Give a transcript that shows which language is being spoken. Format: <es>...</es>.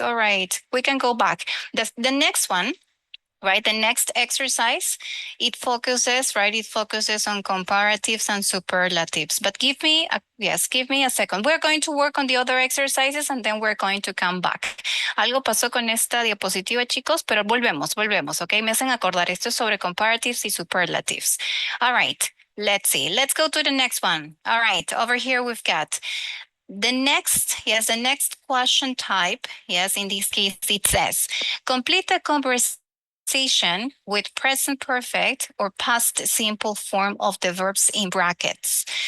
<en>All right, we can go back. The next one, right? The next exercise, it focuses, right? It focuses on comparatives and superlatives. But give me a second. We're going to work on the other exercises and then we're going to come back.</en> <es>Algo pasó con esta diapositiva, chicos, pero volvemos, ¿ok? Me hacen acordar, esto es sobre comparatives y superlatives.</es> <en>All right, let's see. Let's go to the next one. All right, over here we've got the next question type, yes, in this case, it says, complete a conversation with present perfect or past simple form of the verbs in brackets.</en>